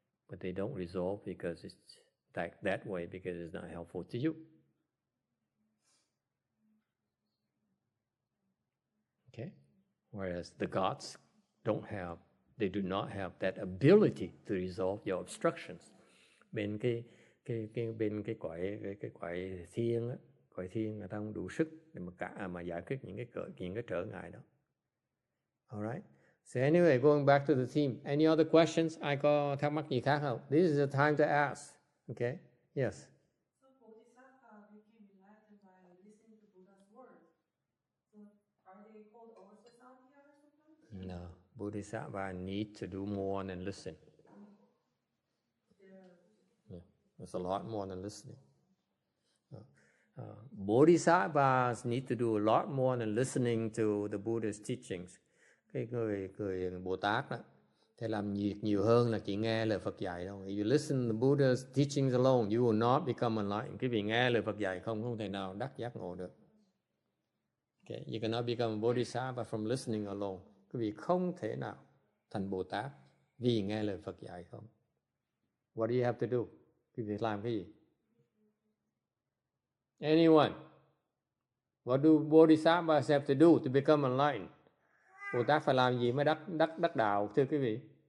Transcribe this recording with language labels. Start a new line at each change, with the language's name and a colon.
English: But they don't resolve because it's that way because it's not helpful to you. Okay? Whereas the gods they do not have that ability to resolve your obstructions.
Vietnamese: Bên cái cõi thiên á, cõi thiên người ta không đủ sức để mà giải quyết những cái trở ngại đó.
English: All right. So anyway, going back to the theme. Any other questions?
Vietnamese: Ai có thắc mắc gì khác không?
English: This is the time to ask. Okay? Yes. So Bodhisattva became enlightened by listening to Buddha's words. So are they called also Samkhya or something? No. Bodhisattva need to do more than listen. Yeah. There's a lot more than listening. Bodhisattvas need to do a lot more than listening to the Buddha's teachings.
Vietnamese: Cái người Bồ Tát đó, thì làm nhiều hơn là chỉ nghe lời Phật dạy đâu.
English: If you listen to the Buddha's teachings alone, you will not become enlightened.
Vietnamese: Cái vị nghe lời Phật dạy không thể nào đắc giác ngộ được.
English: Okay? You cannot become a Bodhisattva from listening alone.
Vietnamese: Cái vị không thể nào thành Bồ Tát vì nghe lời Phật dạy không.
English: What do you have to do?
Vietnamese: Cái vị làm cái gì?
English: Anyone? What do Bodhisattvas have to do to become enlightened?
Vietnamese: Bồ Tát phải làm gì mới đắc đạo, thưa quý vị?